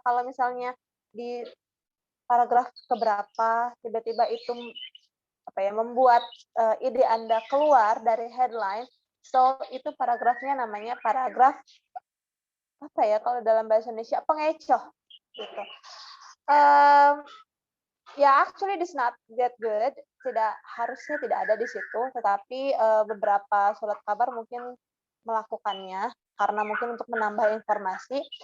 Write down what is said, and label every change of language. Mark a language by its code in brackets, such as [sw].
[id] Kalau misalnya di paragraf keberapa tiba-tiba itu membuat ide Anda keluar dari headline. So itu paragrafnya namanya paragraf kalau dalam bahasa Indonesia pengecoh gitu. [en] Actually it's not that good. [id] Harusnya tidak ada di situ, tetapi beberapa surat kabar mungkin melakukannya karena mungkin untuk menambah informasi.